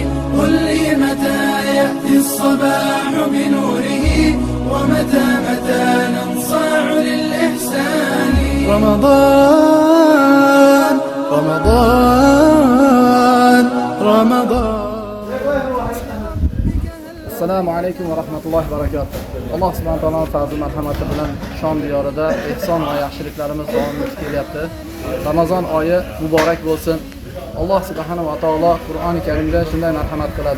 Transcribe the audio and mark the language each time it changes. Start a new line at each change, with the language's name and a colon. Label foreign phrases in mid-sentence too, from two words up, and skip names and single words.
Arabic: قل لي متى يأتي الصباح بنوره ومتى ننصاع للإحسان. رمضان رمضان رمضان. السلام عليكم ورحمة الله وبركاته.
Uzbek: Alloh subhanahu va taoloning fazl marhamati bilan Shom diyorida ehson va yaxshiliklarimiz davom etib kelyapti. Ramazon oyi muborak bo'lsin. Alloh
Arabic: سبحانه وتعالى
Uzbek: Qur'oni Karimda shunday marhamat qiladi.